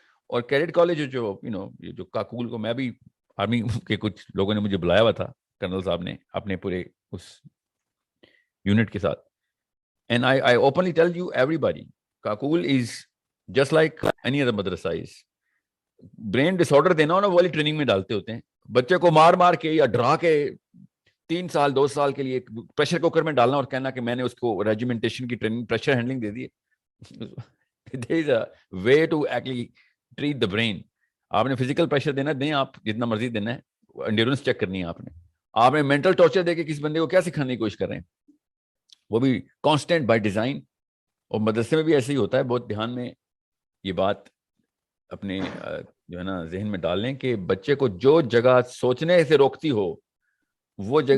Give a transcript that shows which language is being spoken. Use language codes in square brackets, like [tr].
[ur] اور cadet college جو یہ جو کاکول کو, میں بھی آرمی کے کچھ لوگوں نے مجھے بلایا ہوا تھا, کرنل صاحب نے اپنے پورے اس یونٹ کے ساتھ, [en] And I openly tell you everybody, Kakul is just like any other madrasa is. [ur] برین ڈس آرڈر دینا ہو نا, وہ والی ٹریننگ میں ڈالتے ہوتے ہیں. بچے کو مار مار کے یا ڈرا کے 3 سال 2 سال کے لیے پریشر کوکر میں ڈالنا اور کہنا کہ میں نے اس کو ریجیمنٹیشن کی ٹریننگ, پریشر ہینڈلنگ دے دی ہے. [en] there is a way to actually treat the brain. [ur] آپ نے فزیکل پریشر دینا دیں, آپ جتنا مرضی دینا ہے, انڈیورنس چیک کرنی ہے آپ نے مینٹل ٹارچر دے کے کسی بندے کو کیا سکھانے کی کوشش کر رہے ہیں, وہ بھی کانسٹینٹ بائی ڈیزائن. اور مدرسے میں بھی ایسے ہی ہوتا ہے. بہت دھیان میں یہ بات اپنے جو ہے نا ذہن میں ڈال لیں کہ بچے کو جو جگہ سوچنے سے روکتی ہو وہ جگہ